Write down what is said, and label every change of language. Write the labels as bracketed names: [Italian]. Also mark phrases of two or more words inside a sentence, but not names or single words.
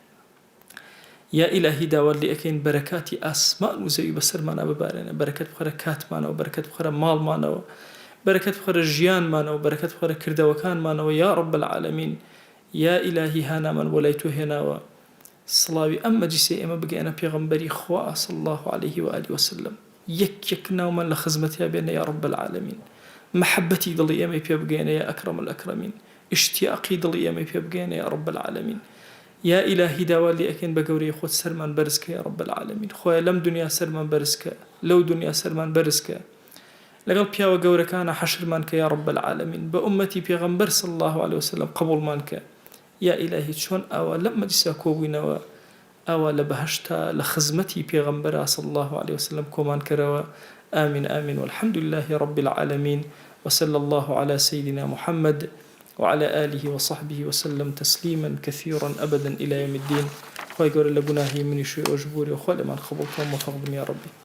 [Central Kurdish] یا ئیلاهی داوات لێ ئەکەین بەرەکاتی ئاسمان و زەوی بەسەرمانە ببارێنە بەرەکەت بخەرە کاتمانەوە بەرەکەت بخەرە ماڵمانەوە بەرەکەت بخەرە ژیانمانەوە بەرەکەت بخەرە کردەوەکانمانەوە [Arabic] یا رب العالمین [Central Kurdish] یا ئیلاهی هانامان بۆ لای تۆ هێناوە سڵاوی ئەم مەجلیسەی ئێمە بگەێنە پێغەمبەری خوا [Arabic] صلی الله عليه وآله وسلم [Central Kurdish] یەک ناومان لە خزمەتیا بێنە [Arabic] یا رب العالمین [Central Kurdish] محەبەتی دڵی ئێمەی پێ بگەێنە [Arabic] یا ئەکرەم الئەکرەمین [Central Kurdish] اشتیاقی دڵی ئێمەی پێ بگەێنە [Arabic] یا رب العالمین [Central Kurdish] یا ئیلاهی داوات لێ ئەکەین بە گەورەی خۆت سەرمان بەرزکە [Arabic] یا رب العالمین [Central Kurdish] خۆیە لەم دنیا سەرمان بەرزکە لەو دنیا سەرمان بەرزکە لەگەڵ پیاوە گەورەکانە حەشرمان کە [Arabic] یا رب العالمین [Central Kurdish] بە ئومەتی پێغەمبەر [Arabic] صلی الله عليه وسلم [Central Kurdish] قبوڵمان کە یا ئیلاهی چۆن ئاوا لەم مەجلیسا کۆبووینەوە ئاوا لە بەهەشتا لە خزمەتی پێغەمبەرا [Arabic] صلی الله عليه وسلم [Central Kurdish] کۆمان کەرەوە [Arabic] آمين آمين والحمد لله رب العالمين وصلى الله على سيدنا محمد وعلى آله وصحبه وسلم تسليما كثيرا أبدا إلى يوم الدين خوي قول لقناهي من شيء أجبوري وخوالي من خبطهم وفقبني يا ربي